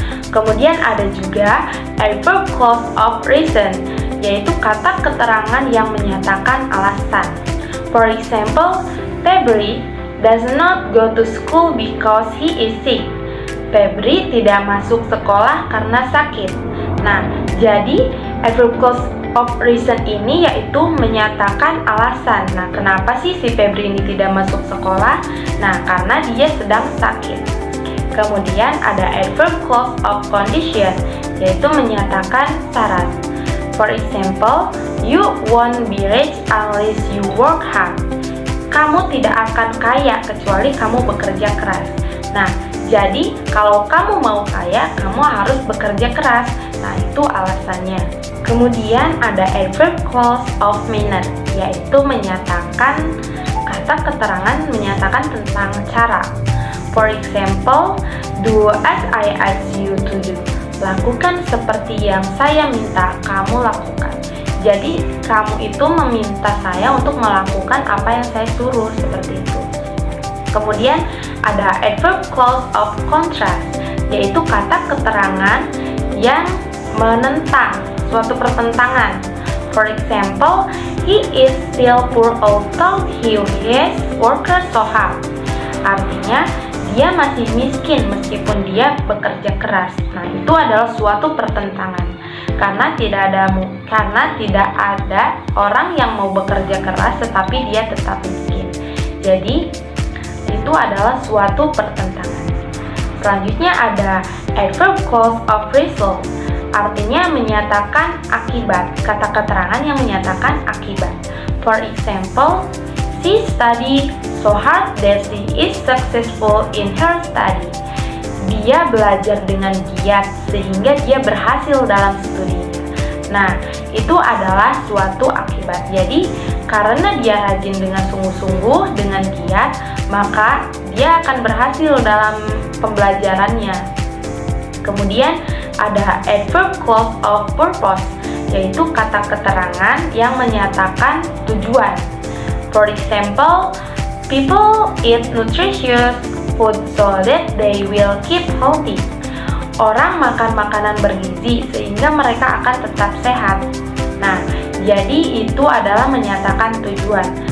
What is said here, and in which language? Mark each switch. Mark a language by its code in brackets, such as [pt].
[id] Kemudian ada juga adverb clause of reason, yaitu kata keterangan yang menyatakan alasan. [en] For example, Febri does not go to school because he is sick. [id] Febri tidak masuk sekolah karena sakit. Nah, jadi adverb clause of reason ini yaitu menyatakan alasan. Nah, kenapa sih si Febri ini tidak masuk sekolah? Nah, karena dia sedang sakit. Kemudian ada adverb clause of condition, yaitu menyatakan syarat. [en] For example, you won't be rich unless you work hard. [id] Kamu tidak akan kaya kecuali kamu bekerja keras. Nah, jadi kalau kamu mau kaya, kamu harus bekerja keras. Nah, itu alasannya. Kemudian ada adverb clause of manner, yaitu menyatakan kata keterangan menyatakan tentang cara. [en] For example, do as I ask you to do. [id] Lakukan seperti yang saya minta kamu lakukan. Jadi, kamu itu meminta saya untuk melakukan apa yang saya suruh, seperti itu. Kemudian ada adverb clause of contrast, yaitu kata keterangan yang menentang suatu pertentangan. [en] For example, he is still poor although he has worked so hard. Artinya, [id] dia masih miskin meskipun dia bekerja keras. Nah, itu adalah suatu pertentangan. Karena tidak ada orang yang mau bekerja keras tetapi dia tetap miskin. Jadi, itu adalah suatu pertentangan. Selanjutnya ada adverb clause of result, artinya menyatakan akibat, kata keterangan yang menyatakan akibat. [en] For example, she studied so hard that she is successful in her study. [id] Dia belajar dengan giat sehingga dia berhasil dalam studinya. Nah, itu adalah suatu akibat. Jadi, karena dia rajin dengan sungguh-sungguh, dengan giat, maka dia akan berhasil dalam pembelajarannya. Kemudian ada adverb clause of purpose, yaitu kata keterangan yang menyatakan tujuan. [en] For example, people eat nutritious food so that they will keep healthy. [id] Orang makan makanan bergizi sehingga mereka akan tetap sehat. Nah, jadi itu adalah menyatakan tujuan.